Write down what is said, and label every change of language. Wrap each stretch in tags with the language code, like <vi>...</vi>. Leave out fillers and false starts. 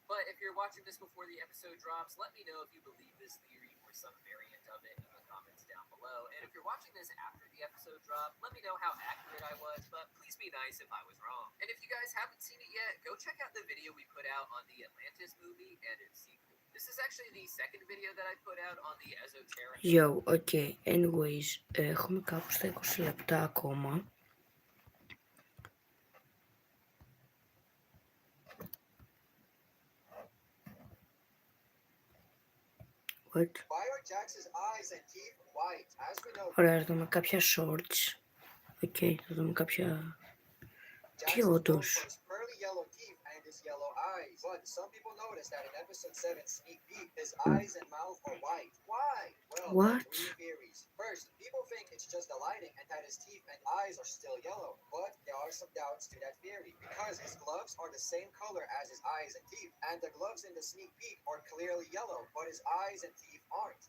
<en>But if you're watching this before the episode drops, let me know if you believe this theory or some variant of it in the comments down below. And if you're watching this after the episode drop, let me know how accurate I was, but please be nice if I was wrong. And if you guys haven't seen it yet, go check out the video we put out on the Atlantis movie and its sequel. This is actually the second video that I put out on the esoteric. Yo, okay. Anyways,</en> <el>έχουμε κάπου στα 20 λεπτά ακόμα.</el> <en>What?</en> <el>Ωραία, θα δούμε κάποια shorts.</el> <en>Okay,</en> <el>θα δούμε κάποια... Τι όντως?</el> <en>But some people noticed that in episode 7 sneak peek, his eyes and mouth are white. Why? Well, What? three theories. First, people think it's just the lighting and that his teeth and eyes are still yellow. But there are some doubts to that theory, because his gloves are the same color as his eyes and teeth, and the gloves in the sneak peek are clearly yellow, but his eyes and teeth aren't.</en>